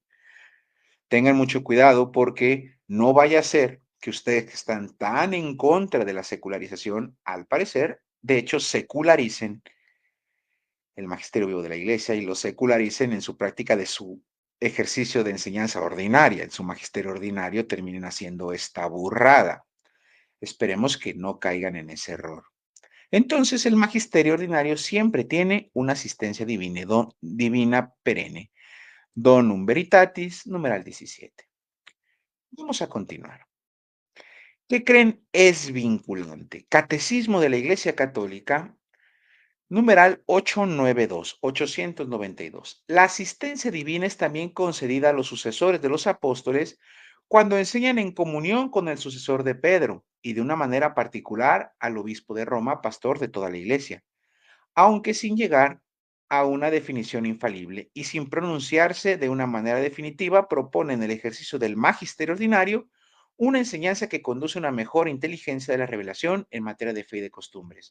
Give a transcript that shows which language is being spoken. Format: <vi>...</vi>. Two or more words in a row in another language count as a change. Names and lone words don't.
<es>Tengan mucho cuidado porque no vaya a ser que ustedes que están tan en contra de la secularización, al parecer, de hecho, secularicen el magisterio vivo de la iglesia y lo secularicen en su práctica de su ejercicio de enseñanza ordinaria, en su magisterio ordinario terminen haciendo esta burrada. Esperemos que no caigan en ese error. Entonces, el magisterio ordinario siempre tiene una asistencia divina perenne. Donum Veritatis, numeral 17. Vamos a continuar. ¿Qué creen? Es vinculante. Catecismo de la Iglesia Católica, numeral 892. La asistencia divina es también concedida a los sucesores de los apóstoles cuando enseñan en comunión con el sucesor de Pedro y de una manera particular al obispo de Roma, pastor de toda la iglesia, aunque sin llegar a una definición infalible y sin pronunciarse de una manera definitiva, proponen el ejercicio del magisterio ordinario, una enseñanza que conduce a una mejor inteligencia de la revelación en materia de fe y de costumbres.</es>